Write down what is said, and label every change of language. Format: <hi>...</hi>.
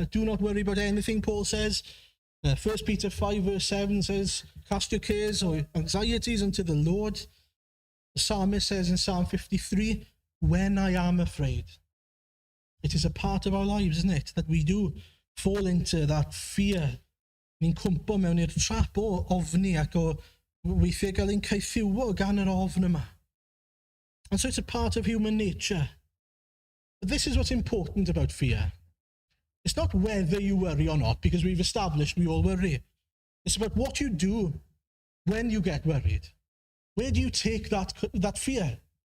<en>Do not worry about anything, Paul says. 1 Peter 5 verse 7 says, cast your cares or anxieties unto the Lord. The psalmist says in Psalm 53, when I am afraid. It is a part of our lives, isn't it? That we do fall into that fear.</en> <cy>Ni'n cwmpo mewn i'r trap o ofni ac o weithiau gael ein caethiwo gan yr ofn yma.</cy> <en>And so it's a part of human nature. But this is what's important about fear. It's not whether you worry or not, because we've established we all worry. It's about what you do when you get worried. Where do you take that fear?</en>